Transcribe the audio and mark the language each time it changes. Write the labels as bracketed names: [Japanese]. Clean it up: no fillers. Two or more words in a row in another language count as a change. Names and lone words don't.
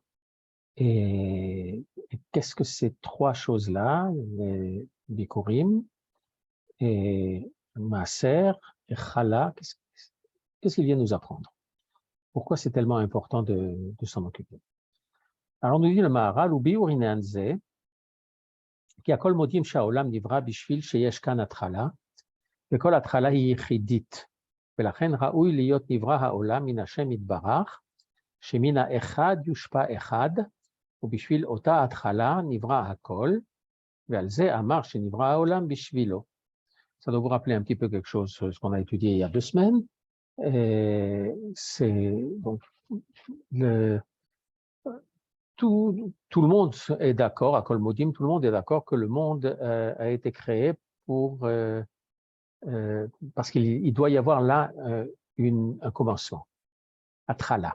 [French] Et qu'est-ce que ces 3 choses-là, les Bikurim, et Maaser, et Chala, qu'est-ce qu'il vient nous apprendre? Pourquoi c'est tellement important de s'en occuper? Alors, nous dit le Maharal, [Hebrew] וביאור הדבר, כי הכל מודים שהעולם נברא בשביל שיש כאן התחלה, וכל התחלה היא יחידית, ולכן ראוי להיות נברא העולם מן השם יתברך, שמן האחד יושפע אחד, ובשביל אותה התחלה נברא הכל, ועל זה אמר שנברא העולם בשבילו. [French] Ça doit vous rappeler un petit peu quelque chose, ce qu'on a étudié il y a 2 semaines. C'est donc tout le monde est d'accord, à [Hebrew] הכל מודים, [French] tout le monde est d'accord que le monde a été créé pour parce qu'il doit y avoir là un commencement, Atchala.